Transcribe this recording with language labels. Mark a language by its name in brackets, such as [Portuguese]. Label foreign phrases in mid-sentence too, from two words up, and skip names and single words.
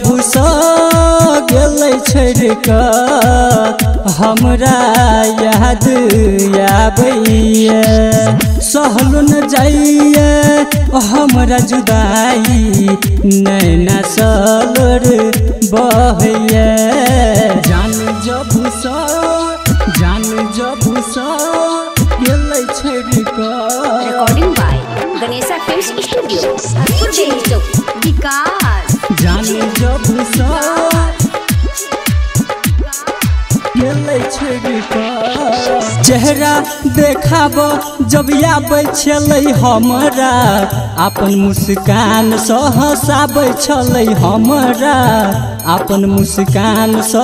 [Maithili] सा गेलै छोड़ कऽ हमरा याद आबैया सहलो न जाइए हमरा जुदाई नैना सलोर बहैया जान जब सा गेलै छोड़ कऽ [English] recording by Ganesha Films Studio. [Maithili] विकास जान जब सा गेलै छोड़ कऽ चेहरा देखाब जब आबै छलै हमरा अपन मुस्कान सँ हँसाबै छलै हमरा अपन मुस्कान सँ